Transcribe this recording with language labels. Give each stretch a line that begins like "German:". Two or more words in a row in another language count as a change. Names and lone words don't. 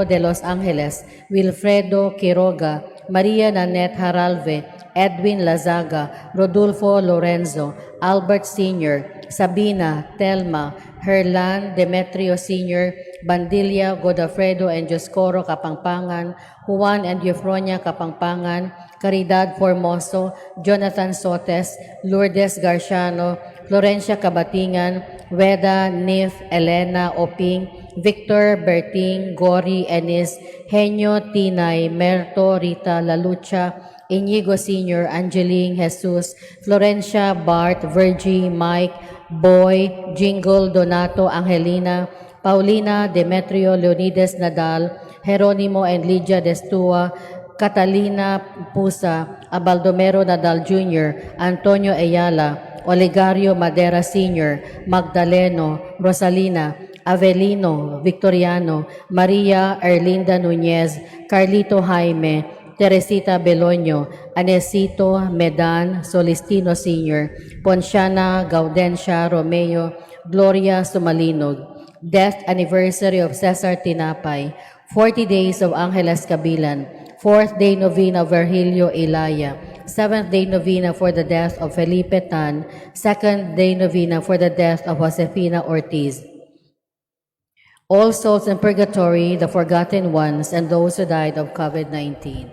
English: de Los Angeles, Wilfredo Quiroga, Maria Nanette Haralve, Edwin Lazaga, Rodolfo Lorenzo, Albert Sr., Sabina, Telma, Herlan, Demetrio Sr., Bandilla, Godafredo and Joscoro Kapangpangan, Juan and Eufronia Kapangpangan, Caridad Formoso, Jonathan Sotes, Lourdes Garciano, Florencia Kabatingan, Weda, Nif, Elena, Oping, Victor, Berting, Gori, Enis, Henyo, Tinay, Merto, Rita, Lalucha, Inigo Sr., Angeline, Jesus, Florencia, Bart, Virgie, Mike, Boy, Jingle, Donato, Angelina, Paulina, Demetrio, Leonides Nadal, Jeronimo and Lydia Destua, Catalina Pusa, Abaldomero Nadal Jr., Antonio Ayala, Olegario Madera Sr., Magdaleno, Rosalina, Avelino, Victoriano, Maria Erlinda Nunez, Carlito Jaime, Teresita Beloño, Anesito Medan, Solistino Sr., Ponciana Gaudencia Romeo, Gloria Sumalinog. Death Anniversary of Cesar Tinapay, 40 Days of Angeles Cabilan, 4th Day Novena of Virgilio Ilaya, 7th Day Novena for the death of Felipe Tan, 2nd Day Novena for the death of Josefina Ortiz. All souls in purgatory, the forgotten ones, and those who died of COVID-19.